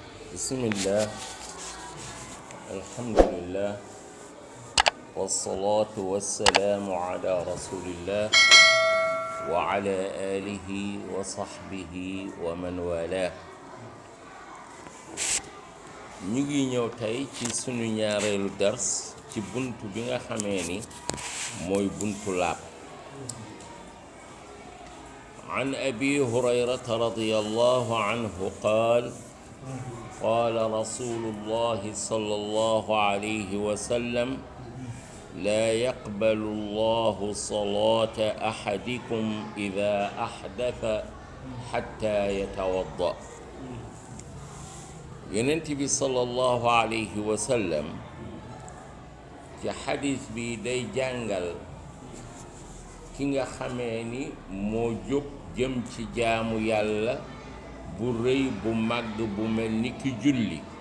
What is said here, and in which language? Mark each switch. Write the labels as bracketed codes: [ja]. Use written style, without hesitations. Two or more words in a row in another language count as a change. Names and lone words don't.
[ar] بسم الله، الحمد لله، والصلاة والسلام على رسول الله وعلى آله وصحبه ومن والاه. [wo] ñu ngi ñëw tey ci sunu ñaareelu dars ci buntu bi nga xamee ni mooy buntu laab. [ar] عن أبي هريرة رضي الله عنه قال قال رسول الله صلى الله عليه وسلم لا يقبل الله صلاة أحدكم إذا أحدث حتى يتوضأ. [wo] Yonent bi [ar] صلى الله عليه وسلم [wo] ci xadis bi day jàngal ki nga xamee ni moo jóg jëm ci jaamu yàlla bu rëy bu màgg bu mel ni ki julli